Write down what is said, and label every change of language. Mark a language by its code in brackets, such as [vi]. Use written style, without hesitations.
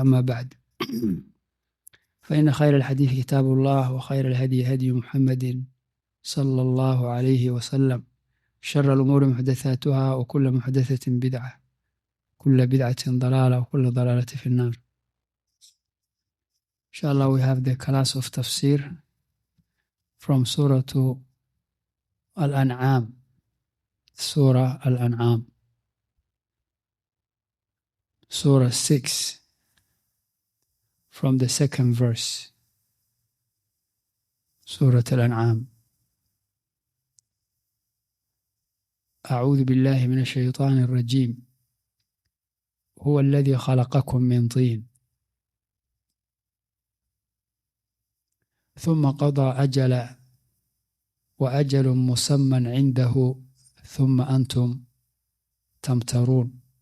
[ar] أما بعد، فإن خير الحديث كتاب الله، وخير الهدي هدي محمد صلى الله عليه وسلم. شر الأمور محدثاتها، وكل محدثة بدعة، كل بدعة ضلالة، وكل ضلالة في النار. [en] Inshallah, we have the class of Tafsir from Surah An'aam, Surah An'aam, Surah 6, from the second verse, Surah An'aam. [ar] أعوذ بالله من الشيطان الرجيم. هو الذي خلقكم من طين ثم قضى أجلا وأجل مسمى عنده ثم أنتم تمترون.